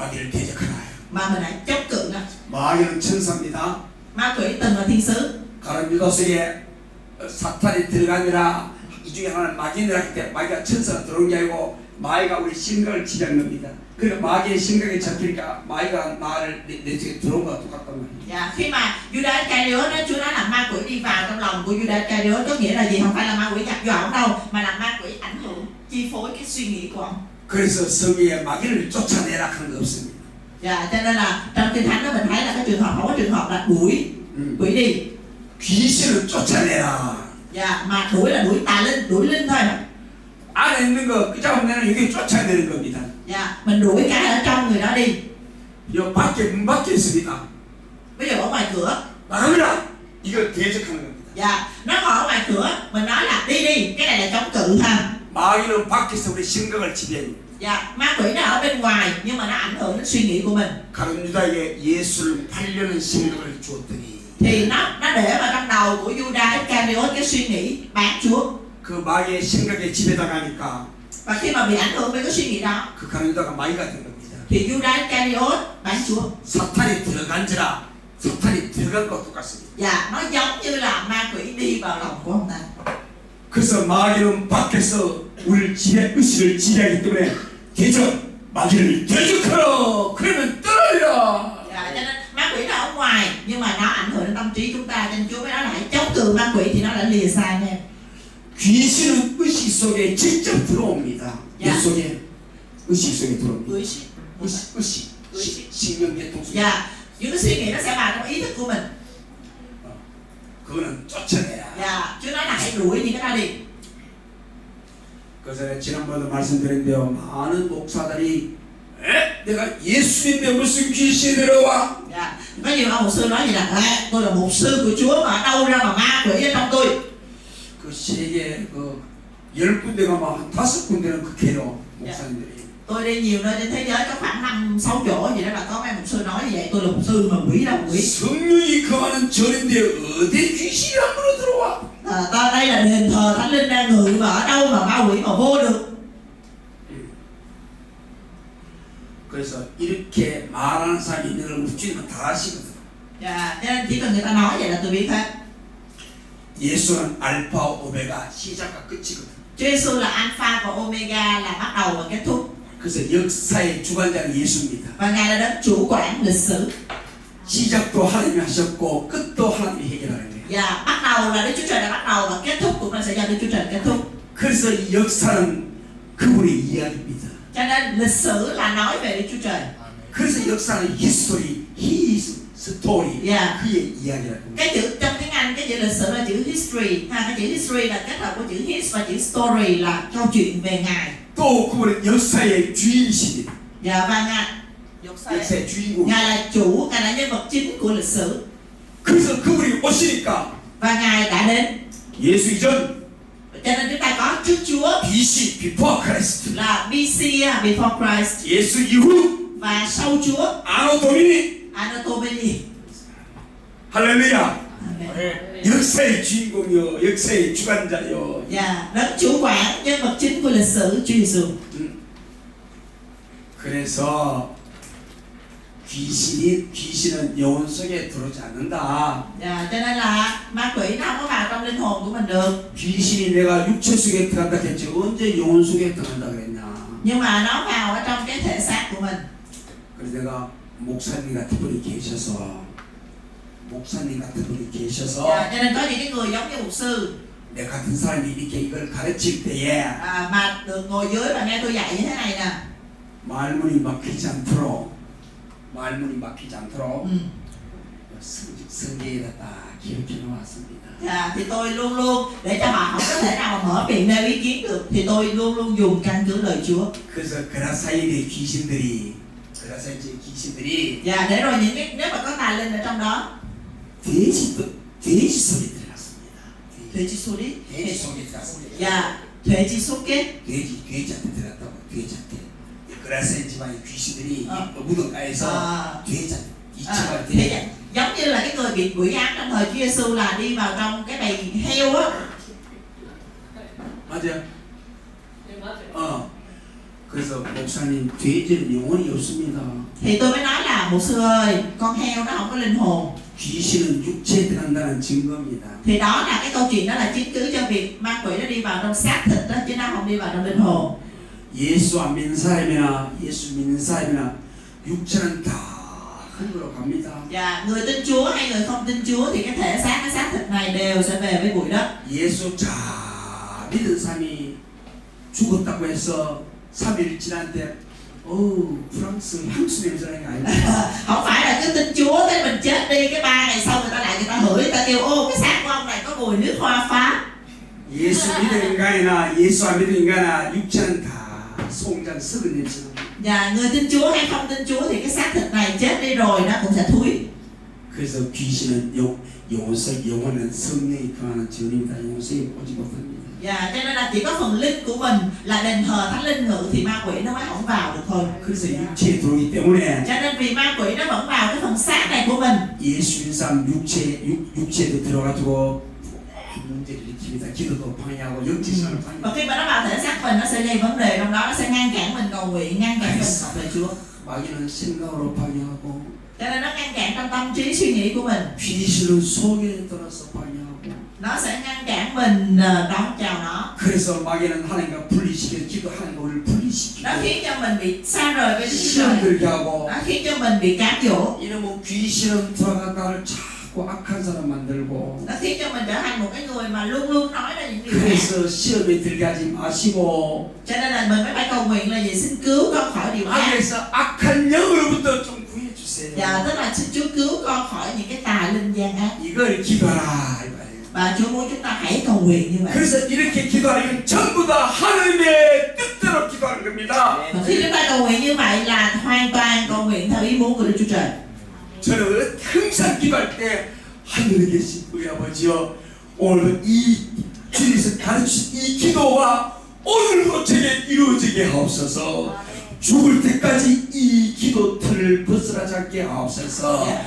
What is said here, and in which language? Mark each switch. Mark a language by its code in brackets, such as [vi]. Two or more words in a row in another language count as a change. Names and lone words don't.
[ko] 마귀를 대적하라. [vi] mà mình hãy chống cự nó. [ko] 마귀는 천사입니다. [vi] Ma quỷ từng là thiên sứ. [ko] 가론 유다서에 사탄이 들어가니라 이 중에 하나는 마귀니라 할 때 마귀가 천사가 들어온 게 아니고 마귀가 우리 심각을 지배하는 겁니다. 그러니까 마귀의 심각에 잡히니까 마귀가 나를 내 속에 들어온 거와 똑같단 말이에요. [vi] Dạ, khi mà Judas Iscariot đó, Chúa nói là ma quỷ đi vào trong lòng của Judas Iscariot, có nghĩa là gì? Không phải là ma quỷ nhập vô ổng đâu, mà là ma quỷ ảnh hưởng, chi phối cái suy nghĩ của ông. [ko] 그래서 성경에 마귀를 쫓아내라 하는 거 없습니다. [vi] Dạ, cho nên là trong kinh thánh đó mình thấy là cái trường hợp, không có trường hợp là đuổi quỷ đi. [ko] 귀신을 쫓아내라. [vi] Dạ, mà đuổi là đuổi tà linh, đuổi linh thôi mà. [ko] 안에 있는 거 끄잡으면 여기 쫓아내는 겁니다. [vi] Dạ, mình đuổi cái ở trong người đó đi. [ko] 요 밖에 문 밖에 있습니다. [vi] Ví dụ ở ngoài cửa, [ko] 나가라. 이걸 대적하는 겁니다. [vi] dạ, nó còn ở ngoài cửa, mình nói là đi đi, cái này là chống cự ha. [ko] 마귀는 밖에서 우리 생각을 지배합니다. [vi] Dạ, ma quỷ nó ở bên ngoài nhưng mà nó ảnh hưởng đến suy nghĩ của mình. [ko] 가룟 유다에게 예수를 팔려는 생각을 주었더니 [vi] Thì nó để vào trong đầu của Judas Iscariot cái suy nghĩ bán Chúa. [ko] 그 마귀의 생각에 지배당하니까 [vi] Và khi mà bị ảnh hưởng với cái suy nghĩ đó [ko] 그 가룟 유다가 마귀가 된 겁니다. [vi] thì Judas Iscariot bán Chúa. [ko] 사탄이 들어간지라 사탄이 들어간 것 똑같습니다. [vi] Dạ, nó giống như là ma quỷ đi vào lòng của ông ta. [ko] 그래서 마귀는 밖에서 우리를 의식을 지배하기 때문에 대적 마귀를 대적하라. 그러면 떠나리라. [vi] Dạ, cho nên ma quỷ nó ở ngoài nhưng mà nó ảnh hưởng đến tâm trí chúng ta, cho nên Chúa mới nói là hãy chống cự ma quỷ thì nó đã lìa xa nha. [ko] 귀신은 의식 속에 직접 들어옵니다. 야. 뇌 속에 의식 속에 들어옵니다. 의식. 신경계통 속에. [vi] Dạ, những cái suy nghĩ nó sẽ vào trong ý thức của mình. [ko] 그거는 쫓아내라. [vi] Dạ, Chúa nói là hãy đuổi những cái đó đi. [ko] 그래서 지난번에도 말씀드렸는데요. 많은 목사들이 내가 예수님의 무슨 귀신이 들어와? [vi] Dạ, có nhiều ông mục sư nói gì là tôi là mục sư của Chúa mà ở đâu ra mà ma quỷ ở trong tôi. [ko] 그 세계 그 10군데가 막 5군데는 극해요 목사님들이. [vi] Tôi đi nhiều nơi trên thế giới có khoảng 5-6 chỗ gì đó là có mấy mục sư nói như vậy, tôi là mục sư mà quỷ đâu quỷ. [ko] 성령이 거하는 절인데 어디 귀신이 함부로 들어와? [vi] Ta đây là đền thờ Thánh Linh đang ngự mà ở đâu mà ma quỷ mà vô được. [ko] 그래서 이렇게 말하는 사람이 있는 걸 우리 주님은 다 아시거든. [vi] Dạ, cho nên chỉ cần người ta nói vậy là tôi biết hết. [ko] 예수는 알파 오메가 시작과 끝이거든. [vi] Chúa Giêsu là Alpha và Omega, là bắt đầu và kết thúc. [ko] 그래서 역사의 주관자는 예수입니다. [vi] Và Ngài là đấng chủ quản lịch sử. [ko] 시작도 하나님이 하셨고 끝도 하나님이 해결하는 거예요. [vi] Dạ, bắt đầu là Đức Chúa Trời đã bắt đầu và kết thúc cũng là sẽ do Đức Chúa Trời kết thúc. [ko] 그래서 이 역사는 그분의 이야기입니다. [vi] Cho nên lịch sử là nói về Đức Chúa Trời. [ko] 그래서 역사는 [en] history, his story, Yeah. [ko] 그의 이야기라고. [vi] Cái chữ trong tiếng Anh, cái chữ lịch sử là chữ history. Cái chữ history là kết hợp của chữ his và chữ story là câu chuyện về Ngài. [ko] 또 그분은 역사의 주인이십니다. [vi] Dạ, và Ngài [ko] 역사의 주인공. [vi] Ngài là chủ, Ngài là nhân vật chính của lịch sử. [ko] 그래서 그분이 오시니까 [vi] Và Ngài đã đến. [ko] 예수 이전 [vi] Cho nên chúng ta có trước Chúa [en] BC before Christ, [vi] là [en] BC before Christ [ko] 예수 이후 [vi] và sau Chúa [la] Anno Domini. Anno Domini. [ko] 할렐루야. [vi] Amen. [ko] 역사의 주인공이요, 역사의 주관자요. [vi] Dạ, đấng chủ quản, nhân vật chính của lịch sử Chúa Giêsu. [ko] 그래서 귀신은 영혼 속에 들어오지 않는다. [vi] Dạ, cho nên là ma quỷ nó không có vào trong linh hồn của mình được. [ko] 귀신이 내가 육체 속에 들어간다 했지 언제 영혼 속에 들어간다 그랬냐. [vi] Nhưng mà nó vào ở trong cái thể xác của mình. [ko] 그래서 내가 목사님 같은 분이 계셔서 [vi] Dạ, cho nên có những cái người giống như mục sư [ko] 내 같은 사람이 이렇게 이걸 가르칠 때에 [vi] mà được ngồi dưới và nghe tôi dạy như thế này nè. [ko] 말문이 막히지 않도록 성경에다 딱 기록해 놓았습니다. [vi] Dạ, thì tôi luôn luôn để cho họ không có thể nào mà mở miệng nêu ý kiến được thì tôi luôn luôn dùng căn cứ lời Chúa. [ko] 그래서 그라사일의 귀신들이 [vi] Dạ, để rồi những cái nếu mà có tà linh ở trong đó [ko] 돼지 소리 들어갔습니다. 돼지 소리? 돼지 속에 들어갔어요. 야, 돼지 속에? 돼지한테 들어갔다고. 돼지한테. 그라센 지방의 귀신들이 어. 무덤가에서 돼지한테 이 [vi] À, [ko] 집안에 [vi] thế giống như là cái người bị quỷ ám trong thời Chúa Giêsu là đi vào trong cái bầy heo á. [ko] 맞아요. 그래서 목사님 돼지는 영혼이 없습니다. [vi] Thì tôi mới nói là mục sư ơi, con heo nó không có linh hồn. [ko] 귀신은 육체에 들어간다는 증거입니다. [vi] Thì đó là cái câu chuyện, đó là chứng cứ cho việc ma quỷ nó đi vào trong xác thịt đó, chứ nó không đi vào trong linh hồn. [ko] 예수 안 믿는 사람이나 예수 믿는 사람이나 육체는 다 흙으로 갑니다. [vi] Và người tin Chúa hay người không tin Chúa thì cái xác thịt này đều sẽ về với bụi đất. [ko] 예수 잘 믿은 사람이 죽었다고 해서 3일 지났는데 프랑스 향수 냄새 나는 게 아니에요. [vi] Không phải là cứ tin Chúa cái mình chết đi, cái 3 ngày sau người ta hửi, người ta kêu ô cái xác của ông này có mùi nước hoa Pháp. [ko] 예수 믿는 인간이나 예수 안 믿는 인간이나 육체는 다 송장 썩은 냄새 납니다. [vi] Và người tin Chúa hay không tin Chúa thì cái xác thịt này chết đi rồi nó cũng sẽ thúi. [ko] 그래서 귀신은 영혼은 성령이 강한 전입니다. 영성이 오지 못합니다. [vi] Và cho nên là chỉ có phần linh của mình là đền thờ thánh linh ngự thì ma quỷ nó mới không vào được thôi. [ko] 그래서 육체에 들어오기 때문에 [vi] Cho nên vì ma quỷ nó vẫn vào cái phần xác này của mình. [ko] 예수 믿는 사람 육체에도 들어가지고 문제를 일으킵니다. 기도도 방해하고 영지성을 방해하고. [vi] Và khi mà nó vào thể xác mình nó sẽ gây vấn đề trong đó, nó sẽ ngăn cản mình cầu nguyện, ngăn cản mình học về Chúa. [ko] 마귀는 생각으로 방해하고 [vi] Cho nên nó ngăn cản trong tâm trí suy nghĩ của mình. [ko] 귀신은 속에 들어서 방해하고. [vi] Nó sẽ ngăn cản mình đón chào nó. [ko] 그래서 마귀는 하나님과 분리시켜 기도 하나님과 우리를 분리시키고. [vi] Nó khiến cho mình bị xa rời với Đức Chúa [ko] 시험 [vi] Trời. [ko] 들게 하고. [vi] Nó khiến cho mình bị cám dỗ. [ko] 이놈은 귀신은 들어가다를 자꾸 악한 사람 만들고. [vi] Nó khiến cho mình trở thành một cái người mà luôn luôn nói ra những điều ác. [ko] 그래서 시험에 들게 하지 마시고. [vi] Cho nên là mình mới phải cầu nguyện là gì, xin cứu con khỏi điều ác. [ko] 악에서 악한 영으로부터 좀 구해 주세요. [vi] Dạ, tức là xin Chúa cứu con khỏi những cái tà linh gian ác. [ko] 이걸 기도하라 이 말이에요. [vi] Và Chúa muốn chúng ta hãy cầu nguyện như vậy. [ko] 그래서 이렇게 기도하는 건 전부 다 하나님의 뜻대로 기도하는 겁니다. [vi] Và khi chúng ta cầu nguyện như vậy là hoàn toàn cầu nguyện theo ý muốn của Đức Chúa Trời. [ko] 저는 항상 기도할 때 하늘에 계신 우리 아버지여, 오늘 이 주님께서 가르치신 이 기도가 오늘도 제게 이루어지게 하옵소서. 죽을 때까지 이 기도 틀을 벗어나지 않게 하옵소서.